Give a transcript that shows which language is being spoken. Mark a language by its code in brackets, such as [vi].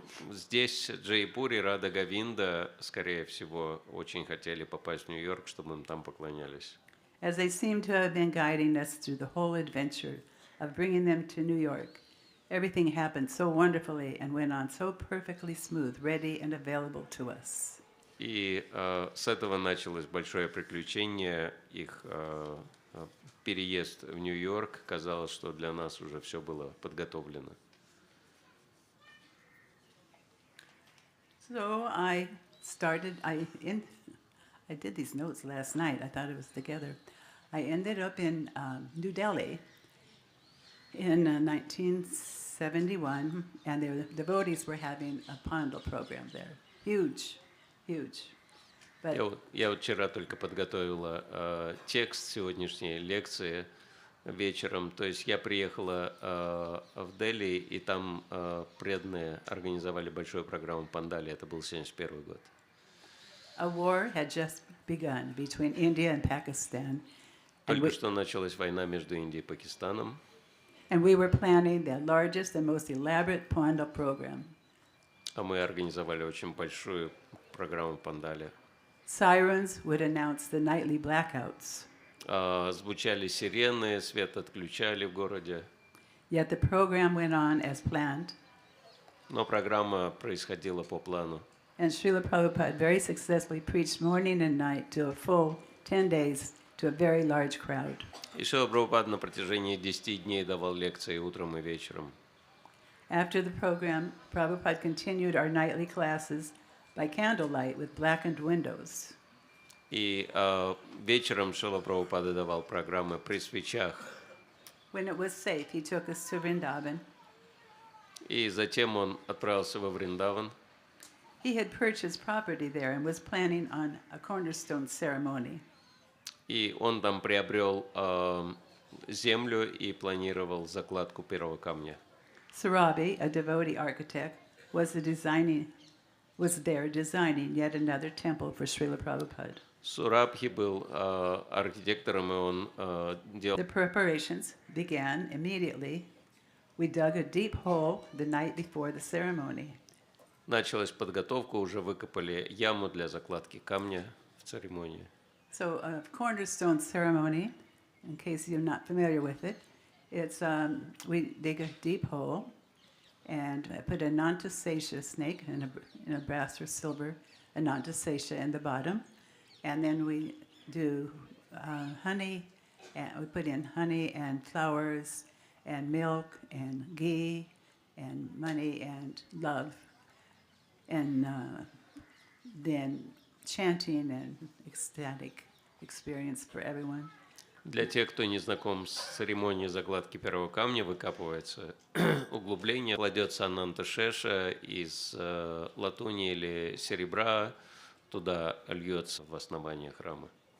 [ru] Здесь, в Джайпуре, Рада Говинда, скорее всего, очень хотели попасть в Нью-Йорк, чтобы им там поклонялись. [en] As they seem to have been guiding us through the whole adventure of bringing them to New York, everything happened so wonderfully and went on so perfectly smooth, ready and available to us. [ru] И с этого началось большое приключение, их переезд в Нью-Йорк. Казалось, что для нас уже все было подготовлено. [en] So I did these notes last night. I thought it was together. I ended up in New Delhi in 1971, and the devotees were having a Pandal program there. Huge, huge. But [ru] Я вчера только подготовила текст сегодняшней лекции вечером. То есть я приехала в Дели, и там преданные организовали большую программу Пандали. Это был 1971 год. [en] A war had just begun between India and Pakistan. [ru] Только что началась война между Индией и Пакистаном. [en] And we were planning the largest and most elaborate Pandal program. [ru] А мы организовали очень большую программу Пандали. [en] Sirens would announce the nightly blackouts. [ru] Звучали сирены, свет отключали в городе. [en] Yet the program went on as planned. [ru] Но программа происходила по плану. [en] And Srila Prabhupada very successfully preached morning and night to a full 10 days to a very large crowd. [ru] И Шрила Прабхупада на протяжении 10 дней давал лекции утром и вечером. [en] After the program, Prabhupada continued our nightly classes by candlelight with blackened windows. [ru] И вечером Шрила Прабхупада давал программы при свечах. [en] When it was safe, he took us to Vrindavan. [ru] И затем он отправился во Вриндаван. [en] He had purchased property there and was planning on a cornerstone ceremony. [ru] И он там приобрел землю и планировал закладку первого камня. [en] Srila, a devotee architect, was there designing yet another temple for Srila Prabhupada. [ru] Сурабхи был архитектором, и он делал... [en] The preparations began immediately. We dug a deep hole the night before the ceremony. [ru] Началась подготовка, уже выкопали яму для закладки камня в церемонии. [en] So a cornerstone ceremony, in case you're not familiar with it, it's we dig a deep hole and put a Nantasesha snake in a brass or silver, a Nantasesha in the bottom, and then we do honey, and we put in honey and flowers and milk and ghee and money and love, and then chanting and ecstatic experience for everyone. [ru] Для тех, кто не знаком с церемонией закладки первого камня, выкапывается углубление, кладется ананташеша из латуни или серебра, туда льется в основание храма.